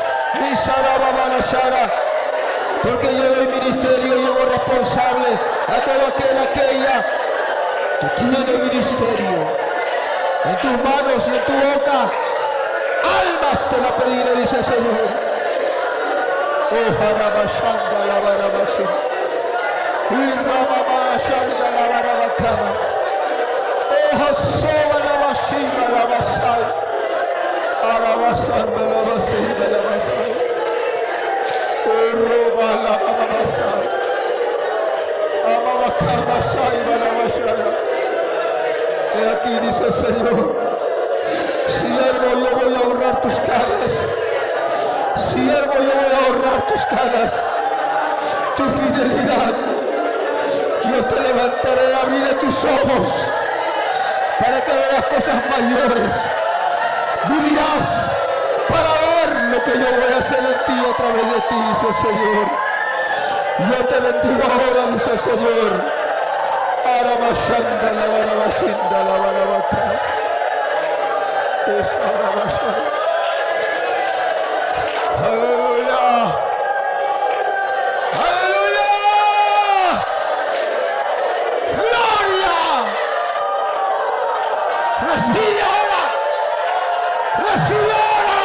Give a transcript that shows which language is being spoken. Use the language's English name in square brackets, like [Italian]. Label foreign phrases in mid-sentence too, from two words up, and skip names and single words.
[Spanish] Porque yo doy ministerio y yo soy responsable a todo aquella que tiene ministerio. En tus manos y en tu boca, almas te la pediré, dice el Señor. Oh, Harabashanda la Barabashi. Y Ramamashanda la Barabacana. Oh, Hasoba la Bashima la Basai. Arabasanda la Basima la Basai. Oh, Roba la Basai. Amabacana Saima la Basai. He aquí, dice el Señor. Siervo, yo voy a ahorrar tus caras. Siervo, yo voy a ahorrar tus caras, tu fidelidad. Yo te levantaré, abriré tus ojos para que veas cosas mayores. Vivirás para ver lo que yo voy a hacer en ti a través de ti, dice el Señor. Yo te bendigo ahora, dice el Señor. Arabashanda la barabashinda la barabata. Es arabashanda. Aleluya. Aleluya. Gloria. Recibe ahora. Recibe ahora.